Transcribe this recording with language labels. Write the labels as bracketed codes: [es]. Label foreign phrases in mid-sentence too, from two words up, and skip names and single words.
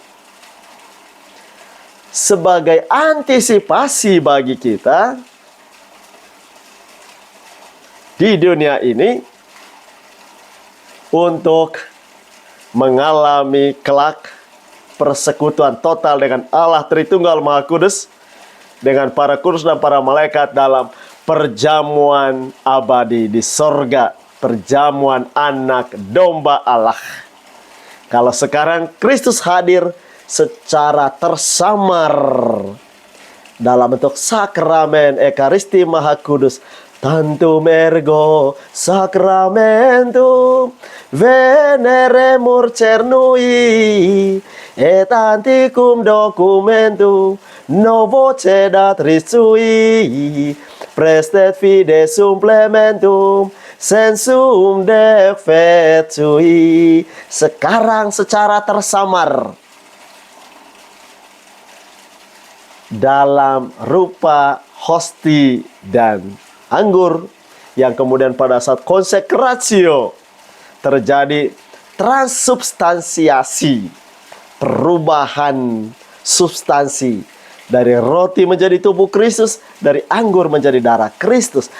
[id] sebagai antisipasi bagi kita di dunia ini untuk mengalami kelak persekutuan total dengan Allah Tritunggal Maha Kudus, dengan para kudus dan para malaikat dalam perjamuan abadi di sorga, perjamuan anak domba Allah. Kalau sekarang Kristus hadir secara tersamar dalam bentuk sakramen Ekaristi Maha Kudus, [la] tantum ergo sacramentum veneremur cernui et antiquum documentum novo cedat risui prestet fide supplementum sensum defectui. [id] Sekarang secara tersamar dalam rupa hosti dan anggur, yang kemudian pada saat konsekratio terjadi transubstansiasi, perubahan substansi dari roti menjadi tubuh Kristus, dari anggur menjadi darah Kristus.